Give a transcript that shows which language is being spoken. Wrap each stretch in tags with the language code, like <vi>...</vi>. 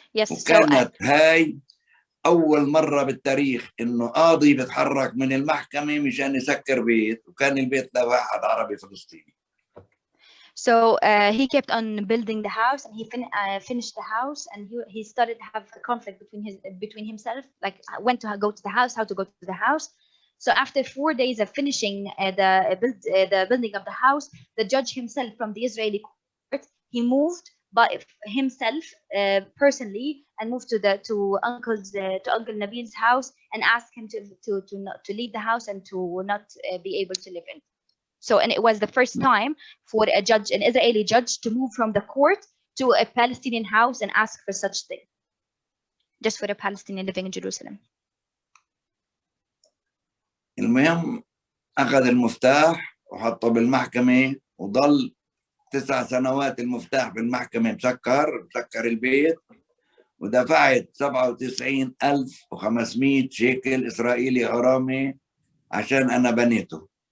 <ar>وكانت هاي اول مره بالتاريخ انه قاضي بيتحرك من المحكمه مشان يسكر بيت، وكان البيت لواحد عربي فلسطيني.</ar> <en>So he kept on building the house, and he finished the house, and he started to have a conflict between himself, like when to go to the house, how to go to the house. So after 4 days of finishing the building of the house, the judge himself from the Israeli court, he moved by himself personally and moved to Uncle Nabil's house and asked him to leave the house and to not be able to live in. So, and it was the first time for an Israeli judge to move from the court to a Palestinian house and ask for such thing, just for a Palestinian living in Jerusalem.</en> <ar>المهم أخذ المفتاح وحطه بالمحكمة، وضل 9 سنوات المفتاح بالمحكمة مسكر البيت، ودفعت 97,500 شيكل إسرائيلي غرامة عشان أنا بنيته.</ar>